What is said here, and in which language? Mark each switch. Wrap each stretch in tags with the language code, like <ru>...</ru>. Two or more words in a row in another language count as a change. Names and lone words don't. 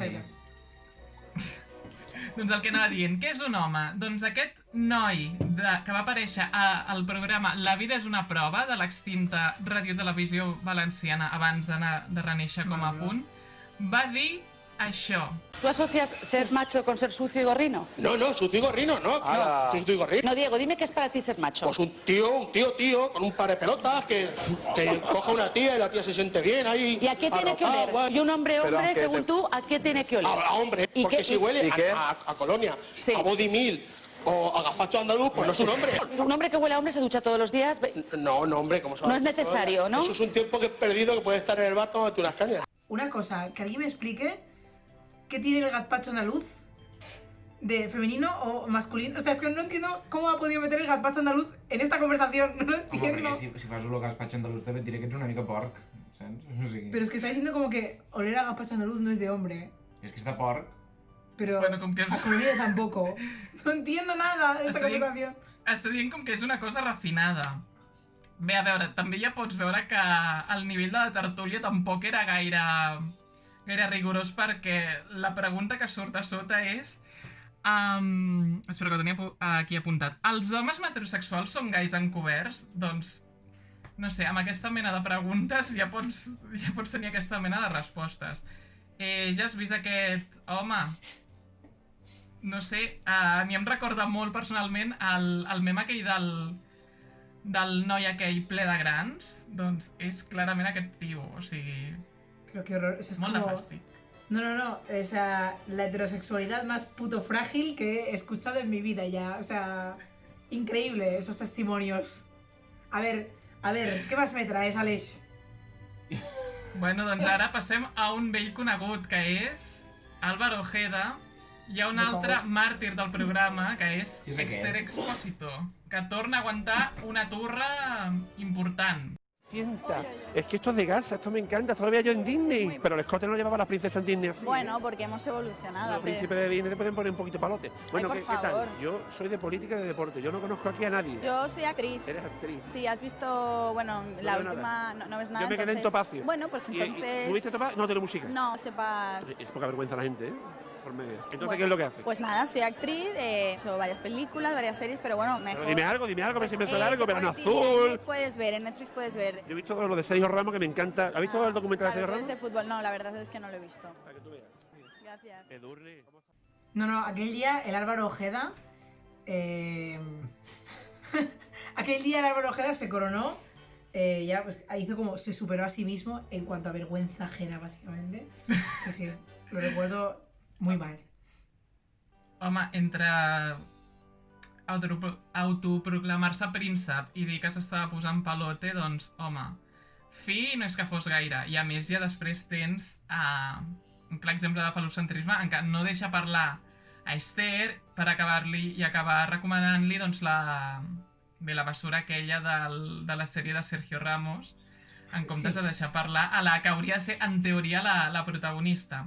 <ca>Doncs el que anava dient, què és un home? Doncs aquest noi que va aparèixer al programa La vida és una prova de l'extinta radiotelevisió valenciana abans de renéixer com a punt, va dir això.</ca> <es>¿Tú asocias ser macho con ser sucio y gorrino? No, sucio y gorrino, no. Sucio y gorrino. No, Diego, dime qué es para ti ser macho. Pues un tío, con un par de pelotas, que coja una tía y la tía se siente bien ahí. ¿Y a qué tiene que oler? Y un hombre, según tú, ¿a qué tiene que oler? A hombre, porque si huele a colonia, a body meal o a gazpacho andaluz, pues no es un hombre. Un hombre que huele a hombre se ducha todos los días. No, hombre, ¿cómo se llama? No es necesario, ¿no? Eso es un tiempo que he perdido que puede estar en el bar tomándote unas cañas. Una cosa, que alguien me explique qué tiene el gazpacho andaluz de femenino o masculino. O sea, es que no entiendo cómo ha podido meter el gazpacho andaluz en esta conversación. No lo entiendo.</es> <ca>Home, perquè si fas el</ca> <es>gazpacho andaluz</es> <ca>te diré que ets una mica porc, saps? O sigui...</ca> <es>Pero es que está diciendo como que oler a gazpacho andaluz no es de hombre.</es> <ca>És que està porc.</ca> <es>Pero</es> <ca>bueno, com que</ca> <es>a comida tampoco. No entiendo nada de esta conversación.</es> <ca>Està dient com que és una cosa refinada. Bé, a veure, també ja pots veure que el nivell de la tertúlia tampoc era gaire rigorós, perquè la pregunta que surt a sota és... espera, que ho tenia aquí apuntat. Els homes metrosexuals són gais encoberts? Doncs, no sé, amb aquesta mena de preguntes ja pots tenir aquesta mena de respostes. Ja has vist aquest home? No sé, a mi em recorda molt personalment el meme aquell del noi aquell ple de grans. Doncs és clarament aquest tio, o sigui...</ca> <es>Pero qué horror, es</es> <ca>molt</ca> <es>como...</es> <ca>de fàstic.</ca> <es>No, es la heterosexualidad más puto frágil que he escuchado en mi vida ya. O sea, increíble esos testimonios. A ver, ¿qué más me traes, Aleix?</es> <ca>Bueno, doncs ara passem a un vell conegut, que és Álvaro Ojeda. Hi ha un altre màrtir del programa, que és Exter Expósito, que torna a aguantar una turra important.</ca> <es>Es que esto es de Garza, esto me encanta, esto lo veía yo en Disney, pero el escote no lo llevaba la princesa en Disney así. Bueno, porque hemos evolucionado. Los príncipes de Disney le pueden poner un poquito palote. Bueno, Ay, por ¿qué tal? favor. Yo soy de política y de deporte, yo no conozco aquí a nadie. Yo soy actriz. Eres actriz. Sí, has visto, bueno, la veo última... No ves nada, Yo me quedé en entonces- Topacio. Bueno, pues entonces... ¿Tuviste Topacio? No, telemusica. No, sepas... Es poca vergüenza la gente, ¿eh? por medio. Entonces, ¿qué es lo que haces? Pues nada, soy actriz, he hecho varias películas, varias series, pero bueno, mejor... Dime algo, a ver si me suena algo, Verano Azul... Puedes ver, en Netflix puedes ver. Yo he visto lo de Sergio Ramos, que me encanta. ¿Has visto el documental de Sergio Claro, Ramos? de fútbol, no, la verdad es que no lo he visto. Para que tú veas. Gracias. Edurne.</es> <ca>No, aquell dia el Álvaro Ojeda...</ca> <es>aquel día el Álvaro Ojeda se coronó, ya pues, hizo como, se superó a sí mismo en cuanto a vergüenza ajena, básicamente. Sí, lo recuerdo muy mal.</es> <ca>Home, entre autoproclamar-se príncep i dir que s'estava posant pelote, doncs, home, fi no és que fos gaire. I a més ja després tens un clar exemple de falocentrisme en què no deixa parlar a Esther per acabar recomanant-li doncs, la bessura aquella de la sèrie de Sergio Ramos, en comptes de deixar parlar a la que hauria de ser, en teoria, la protagonista.</ca>